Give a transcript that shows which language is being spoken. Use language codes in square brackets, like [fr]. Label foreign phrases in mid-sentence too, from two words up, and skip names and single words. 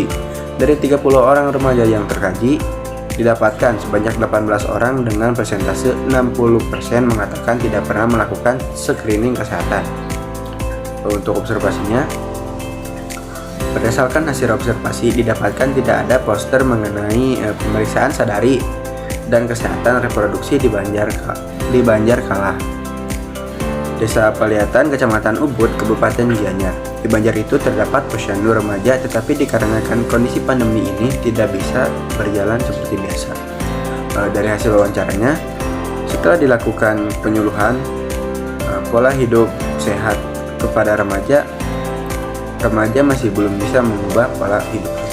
[id] Dari 30 orang remaja yang terkaji, didapatkan sebanyak 18 orang dengan persentase 60% mengatakan tidak pernah melakukan screening kesehatan. Untuk observasinya, Berdasarkan hasil observasi, didapatkan tidak ada poster mengenai pemeriksaan sadari dan kesehatan reproduksi di Banjarkala. Desa Paliatan, Kecamatan Ubud, Kabupaten Gianyar. Di Banjar itu terdapat posyandu remaja, tetapi dikarenakan kondisi pandemi ini tidak bisa berjalan seperti biasa. Dari hasil wawancaranya, setelah dilakukan penyuluhan pola hidup sehat kepada remaja masih belum bisa mengubah pola hidup.